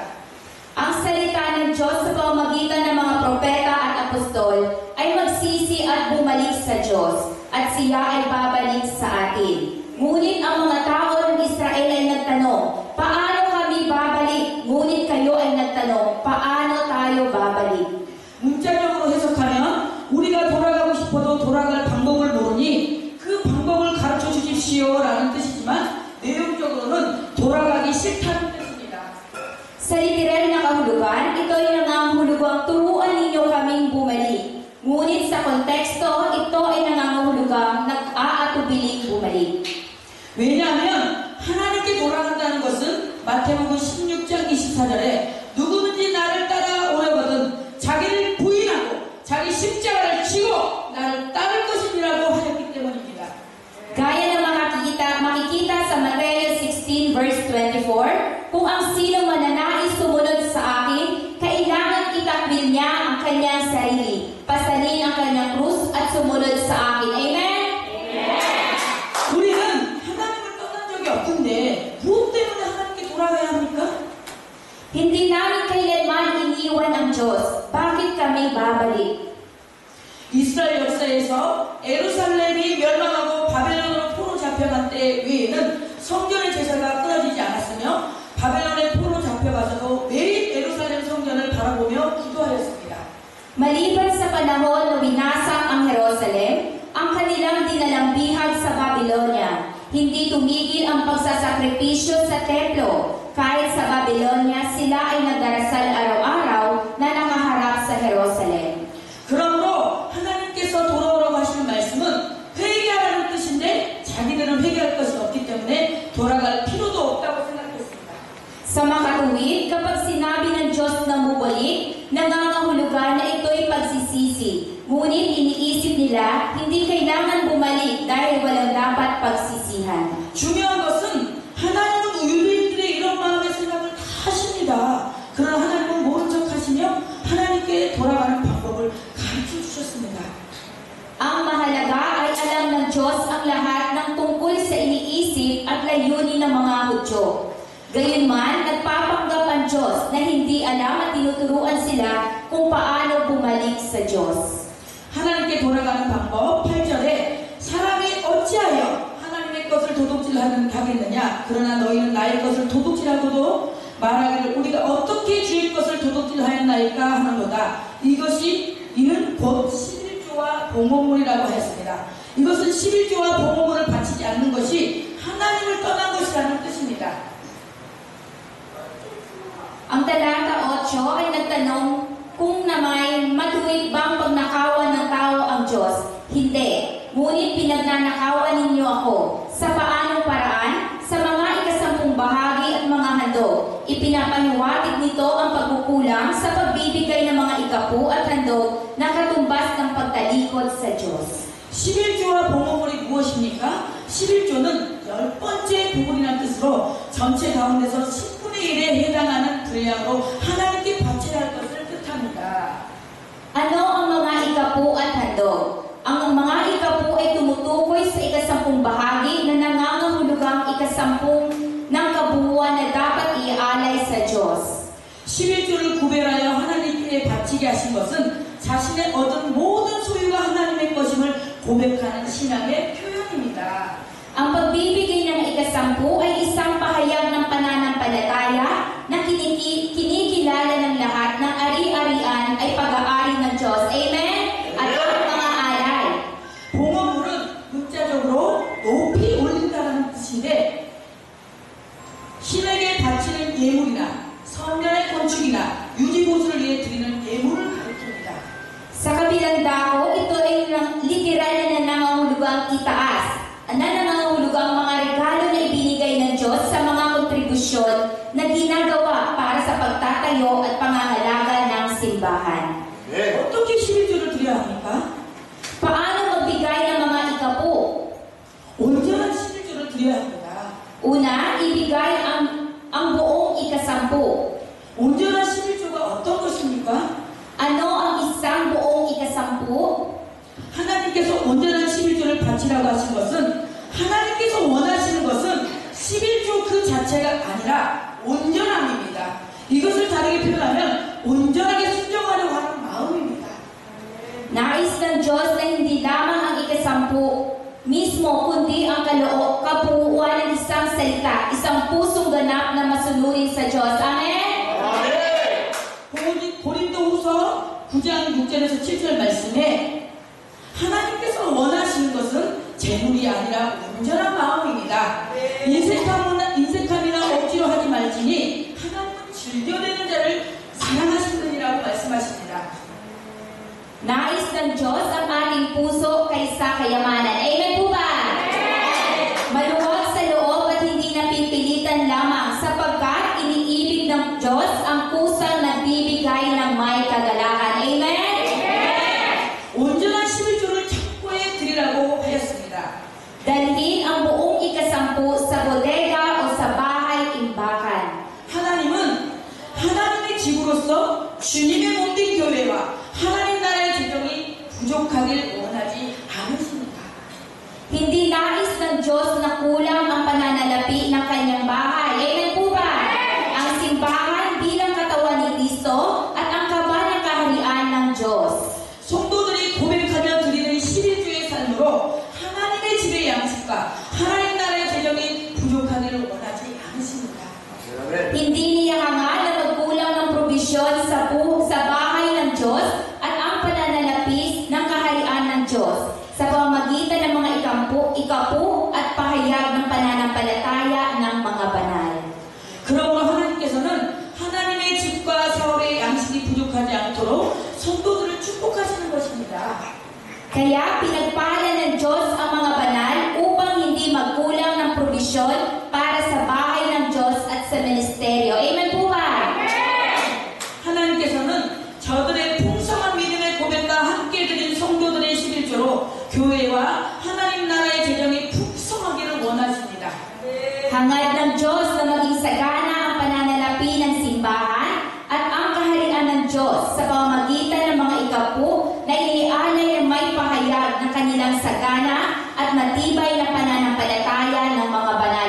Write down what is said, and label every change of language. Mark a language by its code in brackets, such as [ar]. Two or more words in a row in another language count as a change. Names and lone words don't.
[tl] Ang salita ng Diyos sa pamamagitan ng mga propeta at apostol ay magsisi at bumalik sa Diyos, at siya ay babalik sa atin. Ngunit ang mga tao ng Israel ay nagtanong, paano kami babalik? Ngunit kayo ay nagtanong, paano tayo babalik? [ko] 문자적으로 해석하면 우리가 돌아가고 싶어도 돌아갈 방법을 모르니 그 방법을 가르쳐 주십시오라는 뜻이지만 내용적으로는 돌아가기 싫다는 뜻입니다. [tl] Sa literal na kahulugan, ito ay nangangahulugang turuan ninyo kaming bumalik. Ngunit sa konteksto, ito ay nangangahulugang nag-aatubiling bumalik. [ko] 왜냐하면 하나님께 돌아간다는 것은 마태복음 16장 24절에 누구든지 나를 따라오려거든 자기를 부인하고 자기 십자가를 지고 나를 따를 것이라고 하였기 때문입니다. [tl] Gaya ng makikita sa Mateo 16 verse 24, kung ang sino mananais sumunod sa akin, kailangan itakbil niya ang kanyang sarili, pasanin ang kanyang krus at sumunod sa akin. Amen? [ko] 우리는 하나님을 떠난 적이 없는데 무엇 때문에 하나님께 돌아가야 합니까? [tl] Hindi namin kailanman iniwan ang Diyos. Bakit kami babalik? [ko] 이스라엘 역사에서 예루살렘이 멸망하고 바벨론으로 포로 잡혀간 때 외에는 성전의 제사가 끊어지지 않았으며 바벨론에 포로 잡혀가서도 매일 예루살렘 성전을 바라보며 기도하였습니다. [tl] Maliban sa panahon na winasak ang Jerusalem, ang kanilang dinalang bihag sa Babylonia, hindi tumigil ang pagsasakripisyo sa templo. Kahit sa Babylonia, sila ay nagdarasal araw-araw na nakaharap sa Jerusalem. [ko] 그러므로 하나님께서 돌아오라고 하시는 말씀은 회개하라는 뜻인데 자기들은 회개할 것이 없기 때문에 돌아갈 필요도 없다고 생각했습니다. [tl] Sa makatuwid, kapag sinabi ng Diyos na mubalik, nangangahulugan na ito'y pagsisisi. Ngunit iniisip nila, hindi kailangan bumalik dahil walang dapat pagsisihan. [ko] 중요한 것은 하나님은 유대인들의 이런 마음의 생각을 다 하십니다. 그러나 하나님은 모른 척 하시며 하나님께 돌아가는 방법을 가르쳐 주셨습니다. [tl] Ang mahalaga ay alam ng Diyos ang lahat ng tungkol sa iniisip at layunin ng mga Hudyo. Gayunman, nagpapanggap ang Diyos na hindi alam at tinuturuan sila kung paano bumalik sa Diyos. [ko] 하나님께 돌아가는 방법 8절에 사람이 어찌하여 하나님의 것을 도둑질하겠느냐 그러나 너희는 나의 것을 도둑질하고도 말하기를 우리가 어떻게 주의 것을 도둑질하였나이까 하는도다. 이는 곧 11조와 봉헌물이라고 하였습니다. 이것은 11조와 봉헌물을 바치지 않는 것이 하나님을 떠난 것이라는 뜻입니다. [tl] Ang talata 8 ay nagtanong kung namay matuwid bang pagnakawan ng tao ang Diyos. Hindi. Ngunit pinagnanakawan ninyo ako. Sa paanong paraan? Sa mga ikasampung bahagi at mga handog. Ipinapahiwatig nito ang pagkukulang sa pagbibigay ng mga ikapu at handog na katumbas ng pagtalikod sa Diyos. [ko] 11조와 봉헌물이 무엇입니까? 11조는 10번째 부분이라는 뜻으로 전체 가운데서 10분의 1에 해당하는 분량으로 하나님께 바쳐야 할 것을 뜻합니다. [tl] Ano ang mga ikapu at handog? Ang mga ikapu ay tumutukoy sa ikasampung bahagi na nangangahulugang ikasampung ng kabuuan na dapat iaalay sa Diyos. [ko] 11조를 구별하여 하나님께 바치게 하신 것은 자신의 얻은 모든 소유가 하나님의 것임을 고백하는 신앙의 표현입니다. [tl] Ang pagbibigay ng ikasampu ay isang pahayag ng pananampalataya na kinikilala ng lahat ng ari-arian ay pag-aari ng Diyos. Amen? At ang mga alay. [ko] 봉헌물은 문자적으로 높이 올린다는 뜻인데 신에게 바치는 예물이나 성전의 건축이나 유지보수를 위해 드리는 예물을 가리킵니다. [tl] Sa kabilang dako, ito ay literal na nangangahulugang itaas. Na nangangahulugang mga regalo na ibinigay ng Diyos sa mga kontribusyon na ginagawa para sa pagtatayo at pangangalaga ng simbahan. [ko] 어떻게 11조를 드려야 합니까? [tl] Paano magbigay ng mga ikapo? [ko] 온전한 11조를 드려야 합니다. [tl] Una, ibigay ang buong ikasampu. [ko] 온전한 11조가 어떤 것입니까? [tl] Ano ang isang buong ikasampu? [ko] 하나님께서 온전한 11조를 바치라고 하신 것은 하나님께서 원하시는 것은 11조 그 자체가 아니라 온전함입니다. 이것을 다르게 표현하면 온전하게 순종하려고 하는 마음입니다. [tl] Nais ng Diyos na hindi lamang ang ikasampu mismo, kundi ang kabuuan ng isang salita, isang pusong ganap na masunurin sa Diyos. Amen? [ko] 고린도후서 9장 6절에서 7절 말씀에 하나님께서 원하시는 것은 재물이 아니라 온전한 마음입니다. 인색함이나 억지로 하지 말지니 하나님은 즐겨내는 자를 사랑하시느니라고 말씀하십니다. [tl] Nais ng Diyos ang ating puso kaysa kayamanan. Amen po ba? Maluwag sa loob at hindi napipilitan lamang sapagkat iniibig ng Diyos ang kusang nagbibigay ng may kagalakan. Amen? [ko] 온전한 11조를 창고에 드리라고 하였습니다. [tl] Dalhin ang buong ikasampu sa bodega o sa bahay-imbakan. [ko] 하나님은 하나님의 집으로서 주님의 몸된 교회와 하나님 나라의 재정이 부족하길 원하지 않으십니다. [tl] Hindi nais ng Diyos na kulang ang pananalapi ng kanyang bahay. Amen po ba? Ang simbahan bilang katawan ni Kristo at ang kaba ng kaharian ng Diyos. [ko] 성도들이 고백하며 드리는 11조의 삶으로 하나님의 집의 양식과 하나님 나라의 재정이 부족하기를 원하지 않으십니다. [tl] Hindi niya hangad na magkulang ng probisyon sa bahay ng Diyos at ang pananalapis ng kaharian ng Diyos sa pamamagitan ng mga ikapu at pahayag ng pananampalataya ng mga banal. [ko] 그러므로 하나님께서는 하나님의 집과 사울의 양식이 부족하지 않도록 성도들을 축복하시는 것입니다. [tl] Kaya pinagpala ng Diyos ang mga banal upang hindi magkulang ng probisyon para sa bahay ng Diyos at sa ministeryo. Amen po ba? [ko] 하나님께서는 저들의 풍성한 믿음의 고백과 함께 드린 성도들의 11조로 교회와 하나님 나라의 재정이 풍성하기를 원하십니다. [tl] Hangad ng Diyos na maging sagana ang pananalapi ng simbahan at ang kaharian ng Diyos sa pamamagitan ng mga ikapu na inialay ng may pahayag ng kanilang sagana at matibay na pananampalataya ng mga banal.